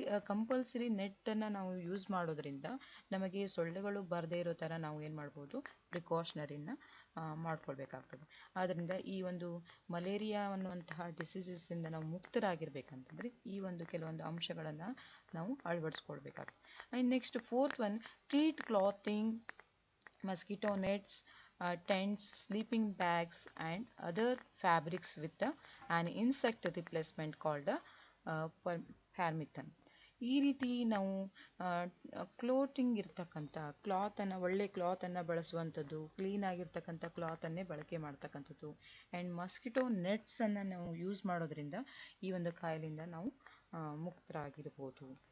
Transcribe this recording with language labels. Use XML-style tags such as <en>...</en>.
<kn>Compulsory ನೆಟ್ಟನ್ನು ನಾವು use ಮಾಡೋದ್ರಿಂದ ನಮಗೆ ಸೊಳ್ಳೆಗಳು ಬರದೇ ಇರೋ ಥರ ನಾವು ಏನು ಮಾಡ್ಬೋದು, ಪ್ರಿಕಾಷನರಿನ ಮಾಡ್ಕೊಳ್ಬೇಕಾಗ್ತದೆ. ಆದ್ದರಿಂದ ಈ ಒಂದು ಮಲೇರಿಯಾ ಅನ್ನುವಂತಹ ಡಿಸೀಸಸ್ಸಿಂದ ನಾವು ಮುಕ್ತರಾಗಿರ್ಬೇಕಂತಂದರೆ ಈ ಒಂದು ಕೆಲವೊಂದು ಅಂಶಗಳನ್ನು ನಾವು ಅಳವಡಿಸ್ಕೊಳ್ಬೇಕಾಗ್ತದೆ.</kn> <en>And next fourth one, treat clothing mosquito nets, tents, sleeping bags and other fabrics with an insect replacement called permethrin.</en> <kn>ಈ ರೀತಿ ನಾವು ಕ್ಲೋತಿಂಗ್ ಇರ್ತಕ್ಕಂಥ ಒಳ್ಳೆ ಕ್ಲಾತನ್ನು ಬಳಸುವಂಥದ್ದು, ಕ್ಲೀನ್ ಆಗಿರ್ತಕ್ಕಂಥ ಕ್ಲಾತನ್ನೇ ಬಳಕೆ ಮಾಡ್ತಕ್ಕಂಥದ್ದು, ಆ್ಯಂಡ್ ಮಸ್ಕಿಟೋ ನೆಟ್ಸನ್ನು ನಾವು ಯೂಸ್ ಮಾಡೋದ್ರಿಂದ ಈ ಒಂದು ಕಾಯಿಲೆಯಿಂದ ನಾವು ಮುಕ್ತರಾಗಿರ್ಬೋದು.</kn>